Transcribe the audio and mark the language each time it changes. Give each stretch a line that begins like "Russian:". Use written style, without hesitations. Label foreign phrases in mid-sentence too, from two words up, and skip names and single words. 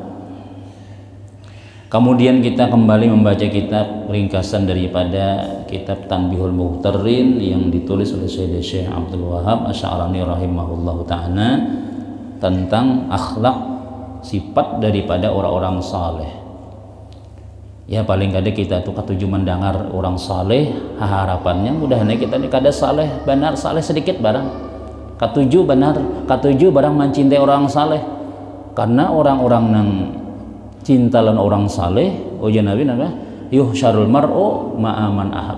Indonesian: Kemudian kita kembali membaca kitab ringkasan daripada kitab Tanbihul Mughtarrin yang ditulis oleh Syekh Abdul Wahab Asy'arani
Arabic: رحمه الله تعالى
Indonesian: tentang akhlak sifat daripada orang-orang saleh.
Banjar: Ya paling kada kita tuh katuju mendengar orang saleh, harapannya mudah-mudahan kita ini kada saleh benar, saleh sedikit barang. Katuju benar, katuju barang mencintai orang saleh. Karena orang-orang nang cinta lan orang saleh, ujian Nabi nama
Arabic: يحشر المرء مع من أحب.